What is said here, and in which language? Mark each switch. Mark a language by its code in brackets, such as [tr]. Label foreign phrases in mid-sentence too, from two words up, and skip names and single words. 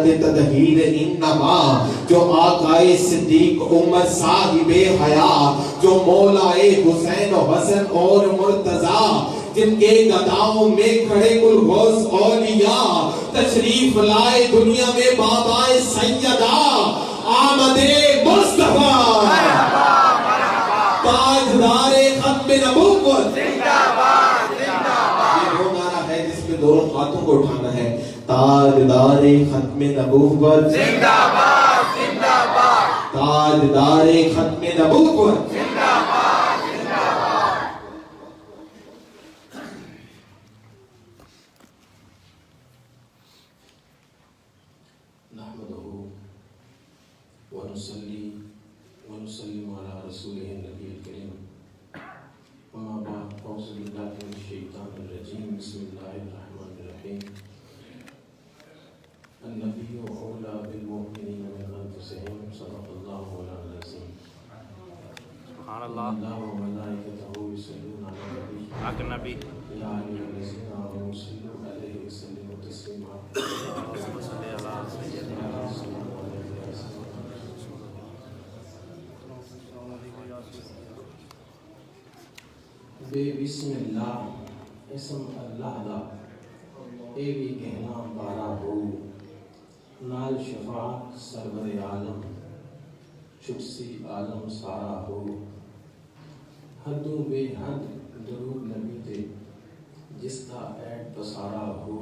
[ur] تدہیر انما جو آقائے صدیق امت صاحب حیا جو مولائے حسین و حسن اور مرتضیٰ جن کے گداؤں میں کھڑے کل غوث اولیاء تشریف لائے دنیا میں بابائے سیدہ آمد مصطفیٰ تاجدار ختم نبوت زندہ باد زندہ باد یہ وہ نعرہ ہے جس پہ دونوں ہاتھوں کو اٹھانا ہے تاجدار ختم نبوت زندہ باد زندہ باد تاجدار ختم نبوت زندہ باد زندہ باد [ar] نحمده ونصلي ونسلم على رسوله النبي الكريم وما بعد أعوذ بالله من الشيطان الرجيم بسم الله الرحمن الرحيم النبي أولى بالمؤمنين من أنفسهم صدق الله مولانا العظيم سبحان الله الله وملائكته يصلون على النبي حق النبي يا أيها الذين آمنوا صلوا عليه وسلموا تسليما اللهم صل على سيدنا [pa] بے بسم اللہ اسم اللہ دا اے بھی کہنا بارا ہو نال شفاعت سرور عالم چکسی عالم سارا ہو حدوں بے حد درود نبی تے جس کا ایڈ پسارا ہو